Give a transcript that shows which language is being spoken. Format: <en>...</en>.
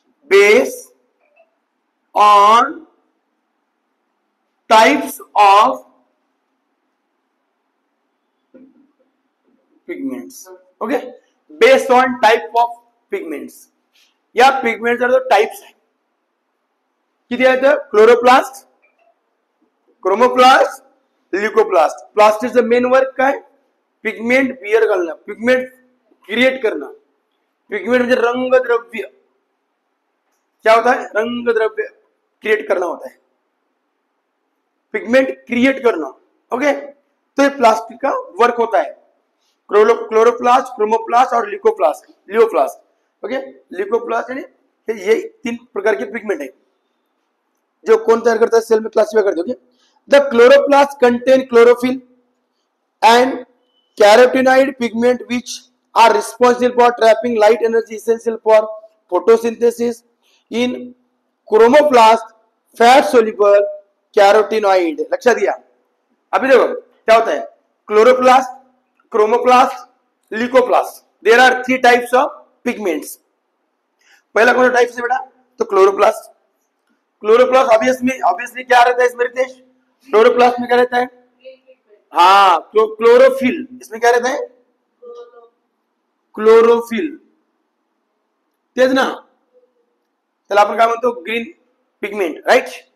<en>Base on types of pigments. Okay. Based on type of pigments.</en> <mr>या पिगमेंटचा जो types आहे किती आहेत? Chloroplast, chromoplast, ल्युकोप्लास्ट. प्लास्टिडचं मेन वर्क काय? पिगमेंट बियर घालणं, पिगमेंट क्रिएट करणं. पिगमेंट म्हणजे रंगद्रव्य.</mr> <hi>क्या होता है? रंगद्रव्य क्रिएट करना होता है. पिगमेंट क्रिएट करना. ओके. तो ये प्लास्टिक का वर्क होता है. क्लोरोप्लास्ट, क्रोमोप्लास्ट और लियोप्लास्ट. ओके. लिकोप्लास्ट यानी ये 3 प्रकार के पिगमेंट है जो कौन तैयार करता है? सेल में क्लासिफाई करते. Okay.</hi> <en>The chloroplast contain chlorophyll and carotenoid pigment which are responsible for trapping light energy essential for photosynthesis in chromoplast fat soluble carotenoid.</en> <mr>लक्षात घ्या.</mr> <hi>अभी देखो क्या होता है, chloroplast, chromoplast, leucoplast.</hi> <en>There are 3 types of pigments.</en> <hi>पहला कौन सा टाइप है बेटा, तो क्लोरोप्लास्ट. क्लोरोप्लास्ट ऑब्वियसली क्या रहता है इसमें रितेश, क्लोरोप्लास्ट में क्या रहता है, हाँ क्लोरोफिल. इसमें क्या रहता है, क्लोरोफिल.</hi> <mr>तेच ना, त्याला आपण काय म्हणतो, ग्रीन पिगमेंट, राईट.</mr>